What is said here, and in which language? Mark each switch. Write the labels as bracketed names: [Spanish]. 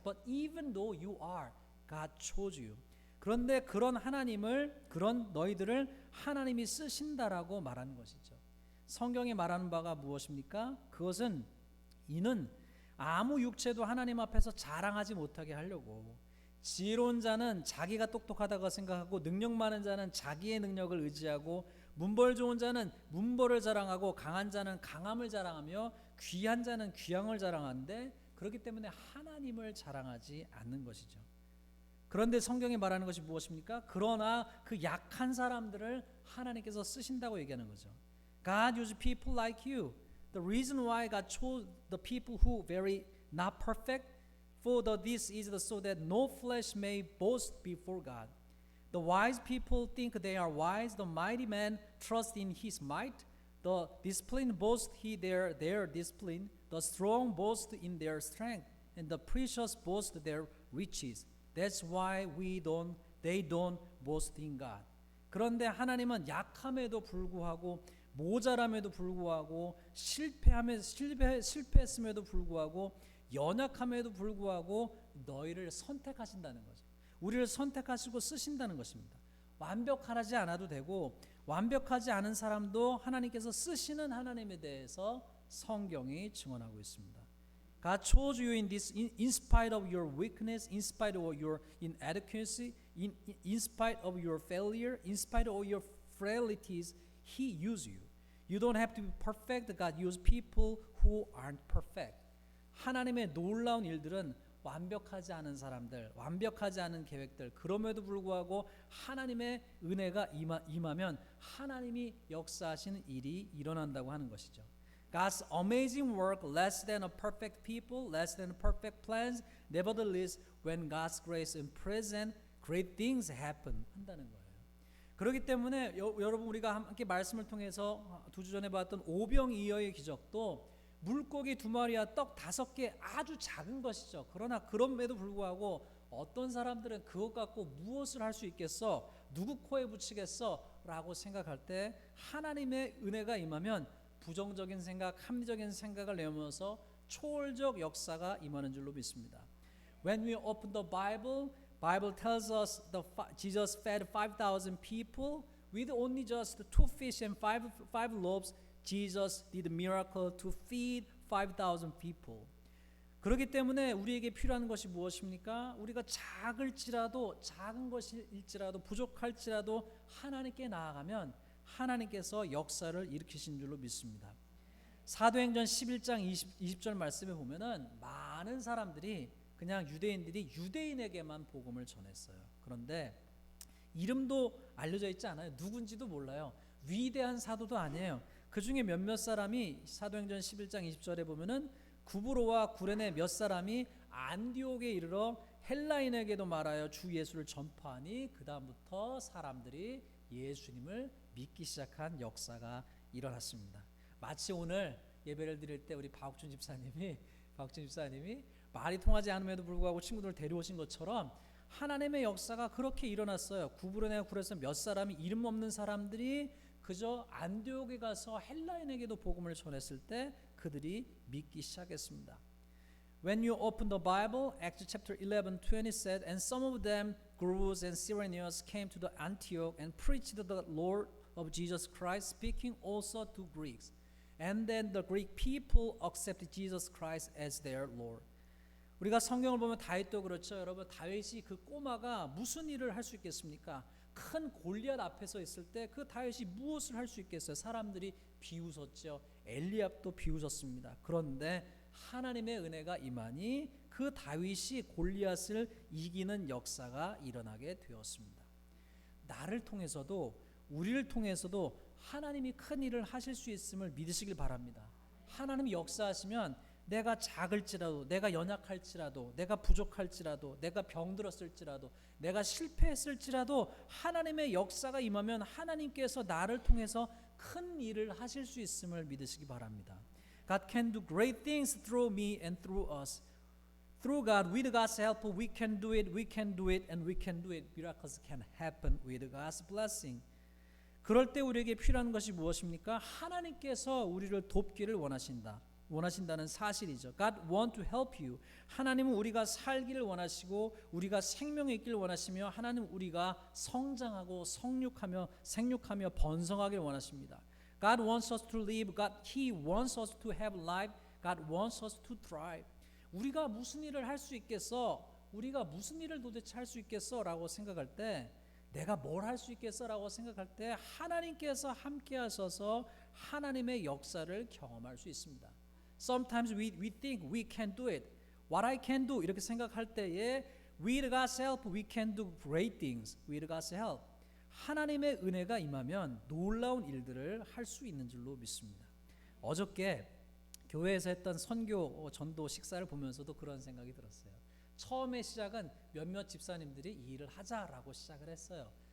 [English] But even though you are, God chose you." [Korean] 그런데 그런 너희들을 하나님이 쓰신다라고 말하는 것이죠. 성경이 말하는 바가 무엇입니까? 그것은 이는 아무 육체도 하나님 앞에서 자랑하지 못하게 하려고, 지혜로운 자는 자기가 똑똑하다고 생각하고 능력 많은 자는 자기의 능력을 의지하고 문벌 좋은 자는 문벌을 자랑하고 강한 자는 강함을 자랑하며 귀한 자는 귀함을 자랑하는데 그렇기 때문에 하나님을 자랑하지 않는 것이죠. 그런데 성경이 말하는 것이 무엇입니까? 그러나 그 약한 사람들을 하나님께서 쓰신다고 얘기하는 거죠. [English] God used people like you. The reason why God chose the people who very not perfect, for this is so that no flesh may boast before God. The wise people think they are wise. The mighty man trusts in his might. The disciplined boast their discipline. The strong boast in their strength, and the precious boast their riches. That's why they don't boast in God. [Korean] 그런데 하나님은 약함에도 불구하고 모자람에도 불구하고 실패했음에도 불구하고 연약함에도 불구하고 너희를 선택하신다는 거죠. 우리를 선택하시고 쓰신다는 것입니다. 완벽하지 않아도 되고 완벽하지 않은 사람도 하나님께서 쓰시는 하나님에 대해서 성경이 증언하고 있습니다. [English] God chose you in spite of your weakness, in spite of your inadequacy, in spite of your failure, in spite of your frailties, He used you. You don't have to be perfect. God used people who aren't perfect. [Korean] 하나님의 놀라운 일들은 완벽하지 않은 사람들, 완벽하지 않은 계획들, 그럼에도 불구하고 하나님의 은혜가 임하면 하나님이 역사하시는 일이 일어난다고 하는 것이죠. [English] God's amazing work, less than a perfect people, less than perfect plans, nevertheless, when God's grace is present, great things happen [Korean] 한다는 거예요. 그렇기 때문에 여러분 우리가 함께 말씀을 통해서 두 주 전에 봤던 오병이어의 기적도 물고기 2마리와 떡 5개 아주 작은 것이죠. 그러나 그럼에도 불구하고 어떤 사람들은 그것 갖고 무엇을 할 수 있겠어? 누구 코에 붙이겠어? 라고 생각할 때 하나님의 은혜가 임하면 부정적인 생각, 합리적인 생각을 내면서 초월적 역사가 임하는 줄로 믿습니다. [English] When we open the Bible tells us Jesus fed 5,000 people with only just 2 fish and 5 loaves. Jesus did a miracle to feed 5,000 people. [Korean] 그렇기 때문에 우리에게 필요한 것이 무엇입니까? 우리가 작은 것일지라도 부족할지라도 하나님께 나아가면 하나님께서 역사를 일으키신 줄로 믿습니다. 사도행전 11장 20절 말씀에 보면은 많은 사람들이 그냥 유대인들이 유대인에게만 복음을 전했어요. 그런데 이름도 알려져 있지 않아요. 누군지도 몰라요. 위대한 사도도 아니에요. 그 중에 몇몇 사람이 사도행전 11장 20절에 보면은 구브로와 구레네 몇 사람이 안디옥에 이르러 헬라인에게도 말하여 주 예수를 전파하니 그 다음부터 사람들이 예수님을 믿기 시작한 역사가 일어났습니다. 마치 오늘 예배를 드릴 때 우리 박준 집사님이 말이 통하지 않음에도 불구하고 친구들을 데려오신 것처럼 하나님의 역사가 그렇게 일어났어요. 구브로네 구레네 몇 사람이 이름 없는 사람들이 그저 안디옥에 가서 헬라인에게도 복음을 전했을 때 그들이 믿기 시작했습니다. [English] When you open the Bible, Acts chapter 11:20 said, and some of them, Greeks and Cyrenians, came to the Antioch and preached the Lord of Jesus Christ, speaking also to Greeks. And then the Greek people accepted Jesus Christ as their Lord. [Korean] 우리가 성경을 보면 다윗도 그렇죠. 여러분 다윗이 그 꼬마가 무슨 일을 할 수 있겠습니까? 큰 골리앗 앞에서 있을 때 그 다윗이 무엇을 할 수 있겠어요? 사람들이 비웃었죠. 엘리압도 비웃었습니다. 그런데 하나님의 은혜가 임하니 그 다윗이 골리앗을 이기는 역사가 일어나게 되었습니다. 나를 통해서도 우리를 통해서도 하나님이 큰 일을 하실 수 있음을 믿으시길 바랍니다. 하나님이 역사하시면 내가 작을지라도, 내가 연약할지라도, 내가 부족할지라도, 내가 병들었을지라도, 내가 실패했을지라도 하나님의 역사가 임하면 하나님께서 나를 통해서 큰 일을 하실 수 있음을 믿으시기 바랍니다. [English] God can do great things through me and through us. Through God, with God's help, we can do it, and we can do it. Miracles can happen with God's blessing. [Korean] 그럴 때 우리에게 필요한 것이 무엇입니까? 하나님께서 우리를 돕기를 원하신다는 사실이죠. [English] God want to help you. [Korean] 하나님은 우리가 살기를 원하시고 우리가 생명이 있기를 원하시며 하나님 우리가 성장하고 생육하며 번성하기를 원하십니다. [English] God wants us to live. He wants us to have life. God wants us to thrive. [Korean] 우리가 무슨 일을 할 수 있겠어? 우리가 무슨 일을 도대체 할 수 있겠어? 라고 생각할 때 내가 뭘 할 수 있겠어? 라고 생각할 때 하나님께서 함께 하셔서 하나님의 역사를 경험할 수 있습니다. [English] Sometimes we think we can do it. What I can do [Korean] 이렇게 생각할 때에 [English] with God's help we can do great things. With God's help [Korean] 하나님의 은혜가 임하면 놀라운 일들을 할 수 있는 줄로 믿습니다. 어저께 교회에서 했던 선교 전도 식사를 보면서도 그런 생각이 들었어요. 처음에 시작은 몇몇 집사님들이 이 일을 하자라고 시작을 했어요.